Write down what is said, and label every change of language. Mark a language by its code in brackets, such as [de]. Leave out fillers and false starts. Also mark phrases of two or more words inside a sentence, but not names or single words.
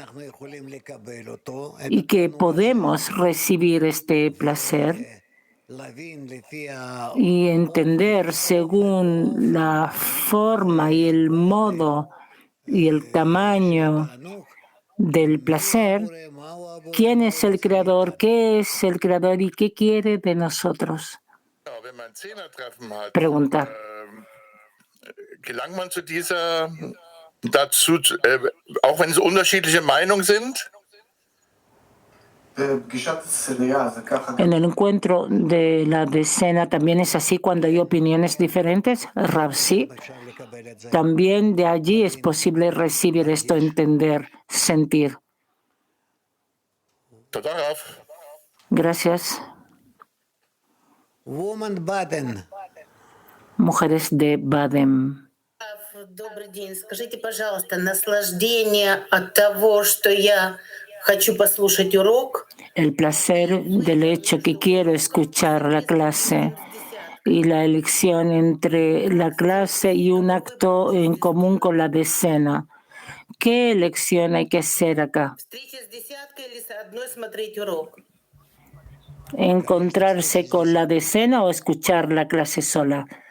[es] y que podemos recibir este placer y entender según la forma y el modo y el tamaño del placer, quién es el creador, qué es el creador y qué quiere de nosotros. Pregunta. [de] Gelangt man zu dieser, dazu, auch wenn es unterschiedliche Meinungen sind? [es] En el encuentro de la decena también es así cuando hay opiniones diferentes, Rav, sí. También de allí es posible recibir esto, entender, sentir. Gracias. Mujeres de Baden. [ru] Добрый день. Скажите, пожалуйста, наслаждение от того, что я хочу послушать урок. [es] El placer del hecho que quiero escuchar la clase y la elección entre la clase y un acto en común con la decena. ¿Qué elección hay que hacer acá? ¿Encontrarse con la decena o escuchar la clase sola?